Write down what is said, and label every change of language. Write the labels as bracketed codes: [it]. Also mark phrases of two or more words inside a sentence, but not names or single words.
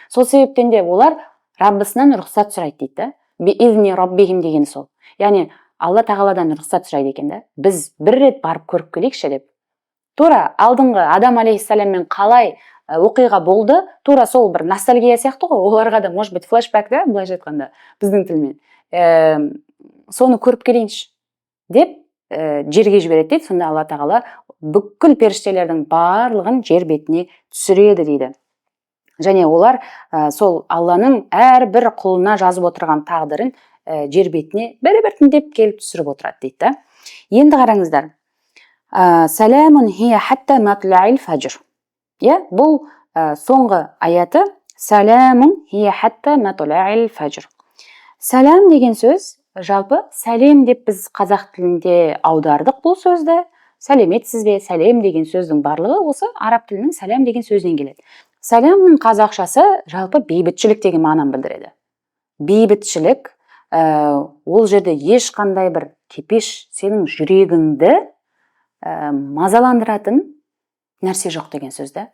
[kk] Сол себептен де олар Раббысынан рұқсат сұрайды дейді. [ar] بإذن ربهم [kk] деген сол. Яғни Алла тағаладан рұқсат сұрайды екен да. Біз бір рет барып көріп келейікші деп. Тура алдыңғы Адам алейхиссаламмен қалай оқиға болды, тура сол бір ностальгия сияқты ғой, оларға да [ru] может быть [kk] флешбэк да, былайша айтқанда біздің тілмен. Соны көріп келейінші деп жерге жібереді дейді. Сонда Алла тағала бүкіл періштелердің барлығын жер бетіне түсіреді дейді. Және олар сол Алланың әрбір құлына жазып отырған тағдырын жер бетіне біртіндеп келіп түсіріп отырады дейді. Енді қараңыздар. [ar] سلام هي حتى مطلع الفجر. [kk] Бұл соңғы аяты. [ar] سلام هي حتى مطلع الفجر. [kk] Салам деген сөз, жалпы сәлем деп біз қазақ тілінде аудардық бұл сөзді. Сәлеметсіз бе, сәлем деген сөздің барлығы осы араб тілінің сәлем деген сөзден келеді. Сәлемнің қазақшасы жалпы бейбітшілік деген мағынаны білдіреді. Бейбітшілік, ол жерде ешқандай бір тепеш сенің жүрегіңді мазаландыратын нәрсе жоқ деген сөз да.